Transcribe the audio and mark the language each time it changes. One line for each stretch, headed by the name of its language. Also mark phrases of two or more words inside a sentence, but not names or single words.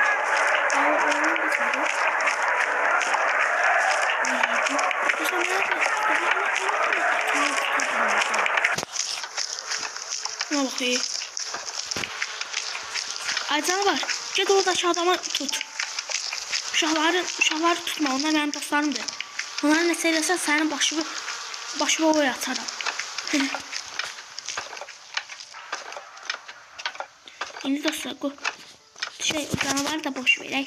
Turkish: Ama onlar gitmedi. Dostlar, ne bakayım? Ay canavar, gel oradaki adamı tut.
Azerbaijani: Uşaqları tutma, onlar mənim dostlarımdır. Onlara nəsə eləsən, sənin başıma oy atarım. İndi dostlar, o canavarı da boş verək.